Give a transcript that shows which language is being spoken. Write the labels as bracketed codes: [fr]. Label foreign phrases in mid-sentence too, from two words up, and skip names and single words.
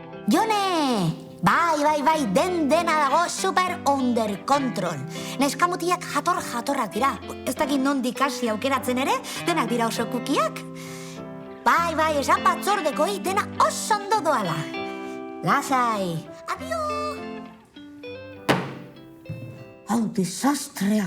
[eu] Jone! Bai, dena dago super [en] under control. [eu] Neskamutiak jatorrak dira. Ez dakit nondik hasi aukeratzen ere, denak dira oso kukiak. Bai, esan batzordekoi dena oso ondo doala. Lasai, adio! Hau, desastrea.